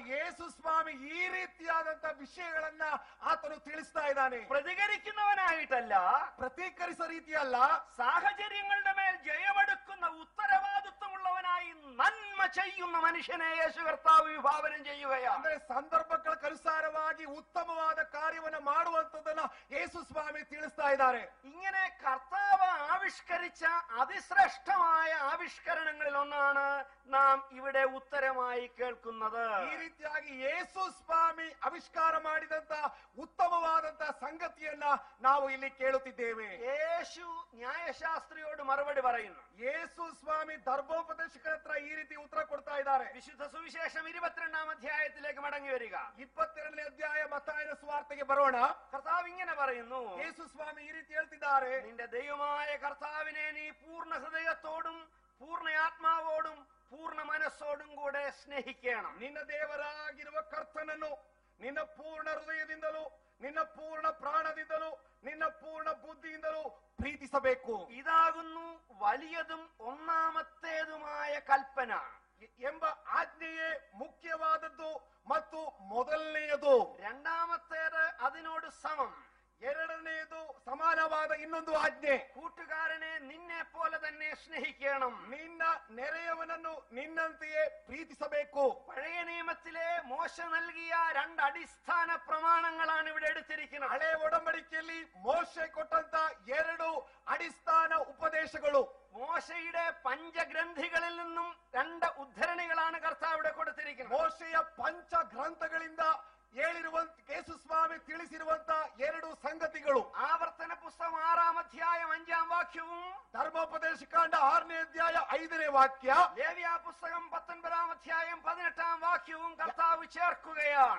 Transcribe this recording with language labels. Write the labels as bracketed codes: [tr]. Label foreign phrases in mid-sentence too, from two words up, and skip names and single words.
[kn] ಯೇಸು ಸ್ವಾಮಿ ಈ ರೀತಿಯಾದಂತ ವಿಷಯಗಳನ್ನ ಆತನು ತಿಳಿಸ್ತಾ ಇದ್ದಾನೆ. [ml] പ്രതികരിക്കുന്നവനായിട്ടല്ല, [kn] ಪ್ರತೀಕರಿಸೋ ರೀತಿಯಲ್ಲ, [ml] സാഹചര്യങ്ങളുടെ മേൽ ജയമെടുക്കുന്ന ഉത്തരവാദിത്വമുള്ളവനായി നന്മ ചെയ്യുന്ന മനുഷ്യനെ യേശു കർത്താവ് വിഭാവനം ചെയ്യുകയാണ്. [kn] ಅಂದ್ರೆ ಸಂದರ್ಭಕ್ಕನುಸಾರವಾಗಿ ಉತ್ತಮವಾದ ಕಾರ್ಯವನ್ನು ಮಾಡುವಂತದನ್ನ ಯೇಸು ಸ್ವಾಮಿ ತಿಳಿಸ್ತಾ ಇದ್ದಾರೆ. [ml] ഇങ്ങനെ കർത്താവ് ആവിഷ്കരിച്ച അതിശ്രേഷ്ഠമായ ആവിഷ്കരണങ്ങളിൽ ഒന്നാണ് നാം ഇവിടെ ഉത്തരമായി കേൾക്കുന്നത്. [kn] ಈ ರೀತಿಯಾಗಿ ಯೇಸು ಸ್ವಾಮಿ ಆವಿಷ್ಕಾರ ಮಾಡಿದಂತ ಉತ್ತಮವಾದಂತ ಸಂಗತಿಯನ್ನ ನಾವು ಇಲ್ಲಿ ಕೇಳುತ್ತಿದ್ದೇವೆ. [ml] യേശു ന്യായശാസ്ത്രിയോട് മറുപടി പറയുന്നു. [kn] ಯೇಸು ಸ್ವಾಮಿ ಧರ್ಮೋಪದೇಶಕರ ಹತ್ರ ಈ ರೀತಿ ಉತ್ತರ ಕೊಡ್ತಾ ಇದ್ದಾರೆ. [ml] വിശുദ്ധ സുവിശേഷം 22-ാം അധ്യായത്തിലേക്ക് മടങ്ങി വരിക. [kn] 22ನೇ ಅಧ್ಯಾಯ ಮತ್ತಾಯನ ಸುವಾರ್ತೆಗೆ ಬರೋಣ. [ml] കർത്താവ് ഇങ്ങനെ പറയുന്നു, [kn] ಯೇಸು ಸ್ವಾಮಿ ಈ ರೀತಿ ಹೇಳ್ತಿದ್ದಾರೆ. [ml] നിന്റെ ദൈവമായ കർത്താവിനെ നീ പൂർണ്ണ ഹൃദയത്തോടും പൂർണ്ണ ആത്മാവോടും പൂർണ്ണ മനസ്സോടും കൂടെ സ്നേഹിക്കണം. [kn] ನಿನ್ನ ದೇವರಾಗಿರುವ ಕರ್ತನನ್ನು ನಿನ್ನ ಪೂರ್ಣ ಹೃದಯದಿಂದಲೂ ನಿನ್ನ ಪೂರ್ಣ ಪ್ರಾಣದಿಂದಲೂ ನಿನ್ನ ಪೂರ್ಣ ಬುದ್ಧಿಯಿಂದಲೂ ಪ್ರೀತಿಸಬೇಕು. [ml] ഇതാകുന്നു വലിയതും ഒന്നാമത്തേതുമായ കൽപ്പന [kn] ಎಂಬ ಆಜ್ಞೆಯೇ ಮುಖ್ಯವಾದದ್ದು ಮತ್ತು ಮೊದಲನೆಯದು. [ml] രണ്ടാമത്തേത് അതിനോട് സമം, [kn] ಎರಡನೆಯದು ಸಮಾನವಾದ ಇನ್ನೊಂದು ಆಜ್ಞೆ. [ml] കൂട്ടുകാരനെ നിന്നെ പോലെ തന്നെ സ്നേഹിക്കണം. [kn] ನಿನ್ನ ನೆರೆಯವನನ್ನು ನಿನ್ನಂತೆಯೇ ಪ್ರೀತಿಸಬೇಕು. [ml] പഴയ നിയമത്തിലെ മോശ നൽകിയ 2 അടിസ്ഥാന പ്രമാണങ്ങളാണ് ഇവിടെ എടുത്തിരിക്കുന്നത്. [kn] ಹಳೆ ಒಡಂಬಡಿಕೆಯಲ್ಲಿ ಮೋಶೆ ಕೊಟ್ಟಂತ 2 ಅಡಿಸ್ಥಾನ ಉಪದೇಶಗಳು. [ml] മോശയുടെ പഞ്ചഗ്രന്ഥികളിൽ നിന്നും 2 ഉദ്ധരണികളാണ് കർത്താവ് ഇവിടെ കൊടുത്തിരിക്കുന്നത്. [kn] ಮೋಶೆಯ ಪಂಚ ಗ್ರಂಥಗಳಿಂದ ಹೇಳಿರುವಂತ ಯೇಸು ಸ್ವಾಮಿ ತಿಳಿಸಿರುವಂತ 2 ಸಂಗತಿಗಳು. [ml] ആവർത്തന പുസ്തകം 6-ാം അധ്യായം 5-ാം വാക്യവും [kn] ಧರ್ಮೋಪದೇಶಕಾಂಡ 6ನೇ ಅಧ್ಯಾಯ 5ನೇ ವಾಕ್ಯ, [ml] ലേവ്യ പുസ്തകം 19-ാം അധ്യായം 18-ാം വാക്യവും കർത്താവ് ചേർക്കുകയാണ്.